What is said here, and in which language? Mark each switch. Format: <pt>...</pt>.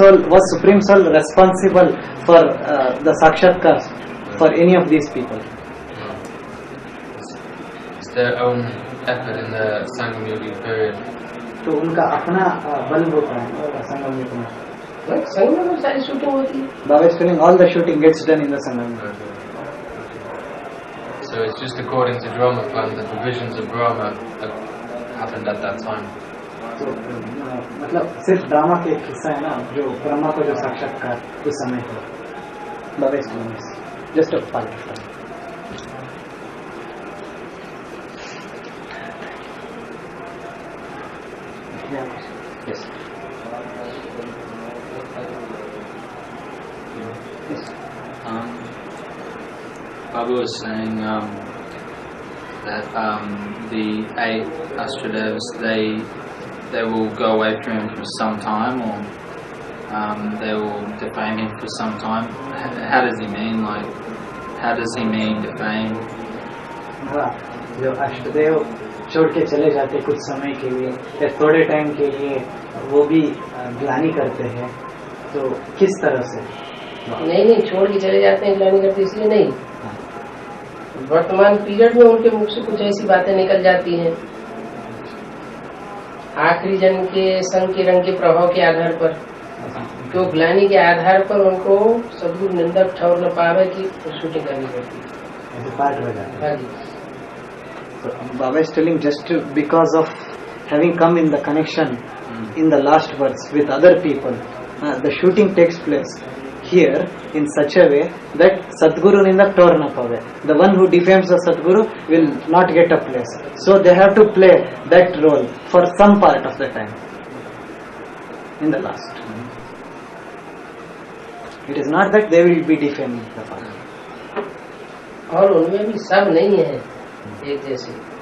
<en>Was Supreme Soul responsible for the Sakshatkars for any of these people? It's their own effort in the Sangam Yogi period.</en> <hi>तो उनका अपना बल होता है संगम युग में. संगम में सारी शूटिंग होती है.</hi> <en>Baba is telling all the shooting gets done in the Sangam. So it's just according to drama plan that the visions of Brahma happened at that time.</en> <hi>तो मतलब सिर्फ ड्रामा के एक हिस्सा है ना जो ब्रह्मा को जो साक्षात्कार उस समय हुआ.</hi> <en>Baba is telling this. Just a fun. Yes. Baba was saying that the 8 Astradevas, they will go away from him for some time, or they will defame him for some time. How does he mean? Like, how does he mean defame?</en> <hi>हाँ, जो अष्टदेव छोड़ के चले जाते कुछ समय के लिए या थोड़े टाइम के लिए, वो भी ग्लानि करते हैं, तो किस तरह से? नहीं, छोड़ के चले जाते हैं, ग्लानि करते इसलिए नहीं। वर्तमान पीरियड में उनके मुख से कुछ ऐसी बातें निकल जाती हैं, आखिरी जन्म के संग के रंग के प्रभाव के आधार पर, तो ग्लानि के आधार पर उनको सदगुरु निंदक ठौर न पावे की शूटिंग करनी पड़ती है। हाँ जी।</hi> <en>So Baba is telling, just because of having come in the connection in the last verse with other people, the shooting takes place here in such a way that Sadguru Nindak Tor na pave. The one who defames the Sadguru will not get a place. So they have to play that role for some part of the time in the last. It is not that they will be defaming the Father.</en> <hi>और उनमें भी सब नहीं है एक जैसे,</hi>